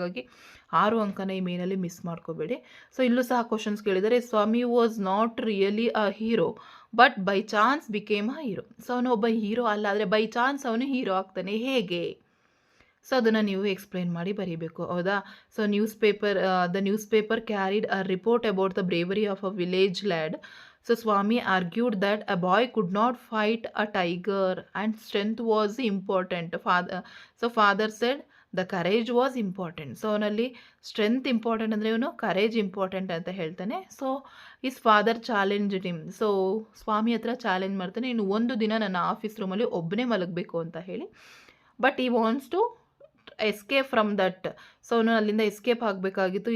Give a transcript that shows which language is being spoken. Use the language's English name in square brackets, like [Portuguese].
[Kannada] ಹಾಗಾಗಿ 6 ಅಂಕನ ಈ ಮೇನಲ್ಲಿ ಮಿಸ್ ಮಾಡ್ಕೋಬೇಡಿ. ಸೊ ಇಲ್ಲೂ ಸಹ ಕ್ವಶನ್ಸ್ ಕೇಳಿದರೆ, [English] Swami was not really a hero but by chance became a hero. [Kannada] So ಅವನು ಒಬ್ಬ ಹೀರೋ ಅಲ್ಲ, ಆದರೆ ಬೈ ಚಾನ್ಸ್ ಅವನು ಹೀರೋ ಆಗ್ತಾನೆ, ಹೇಗೆ? [English] so [Kannada] ಅದನ್ನು ನೀವು ಎಕ್ಸ್ಪ್ಲೈನ್ ಮಾಡಿ ಬರೀಬೇಕು, ಹೌದಾ? [English] So the newspaper carried a report about the bravery of a village lad. So Swami argued that a boy could not fight a tiger and strength was important. Father said the courage was important. [Kannada] So ಅವನಲ್ಲಿ strength important ಅಂದರೆ ಇವನು courage important ಅಂತ ಹೇಳ್ತಾನೆ. [English] So his father challenge him. [Kannada] So ಸ್ವಾಮಿ ಹತ್ರ challenge ಮಾಡ್ತಾನೆ, ಇನ್ನು ಒಂದು ದಿನ ನನ್ನ ಆಫೀಸ್ ರೂಮಲ್ಲಿ ಒಬ್ಬನೇ ಮಲಗಬೇಕು ಅಂತ ಹೇಳಿ. [English] But he wants to escape from that. So [Kannada] ಅವನು ಅಲ್ಲಿಂದ ಎಸ್ಕೇಪ್ ಆಗಬೇಕಾಗಿತ್ತು.